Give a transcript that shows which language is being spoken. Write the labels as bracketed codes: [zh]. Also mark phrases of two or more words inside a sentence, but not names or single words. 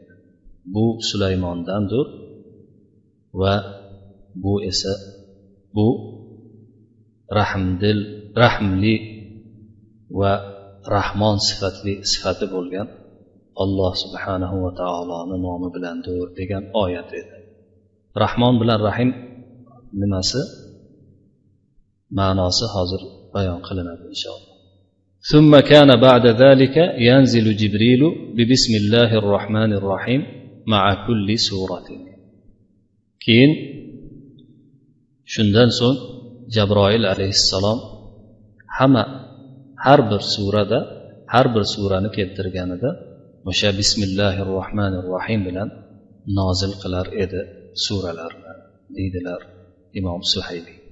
[uz] Bu Sulaymondandir va bu esa bu rahmli va rahmon sifati bo'lgan Alloh [ar] سبحانه وتعالى [uz] nomi bilandir degan oyat edi. Rahmon bilan Rahim nimasi? Ma'nosi hozir bayon qilinadi inshaalloh. [ar] ثم كان بعد ذلك ينزل جبريل ببسم الله الرحمن الرحيم مع كل سورة. [uz] keyin shundan so'ng Jabroil alayhissalom har bir surada har bir surani keltirganida o'sha [ar] بسم الله الرحمن الرحيم [uz] bilan nozil qilar edi suralarni deydilar Imom Suhayli.